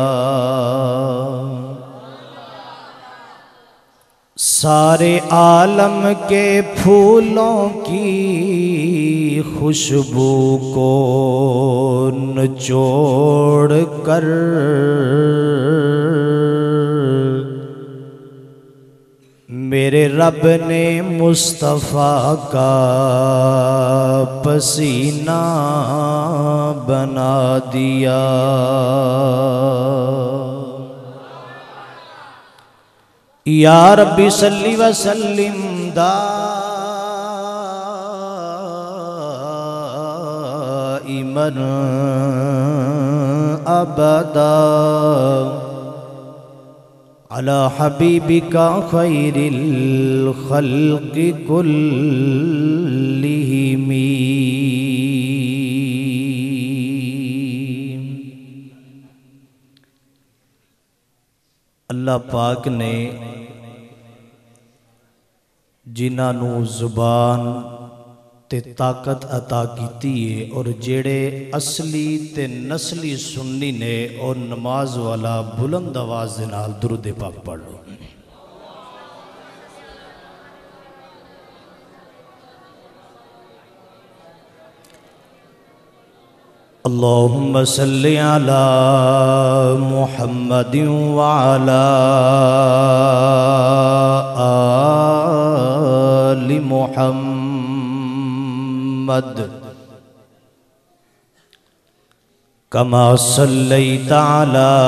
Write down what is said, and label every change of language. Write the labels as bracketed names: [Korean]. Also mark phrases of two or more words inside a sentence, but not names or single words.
[Urdu] سارے عالم کے پھولوں کی خوشبو کو نچوڑ کر میرے رب نے مصطفیٰ کا پسینہ بنا دیا. [Arabic] يا ربي صل وسلم دائما أبدا على حبيبك خير الخلق كلهم. [Punjabi] اللہ پاک نے جنہاں نوں زبان تے طاقت عطا کیتی ہے اور جیہڑے اصلی تے نسلی سنی نے اور نماز والا بلند آواز دے نال درود پاک پڑھ لو. [Arabic] اللهم صل على محمد وعلى آل محمد كما صليت على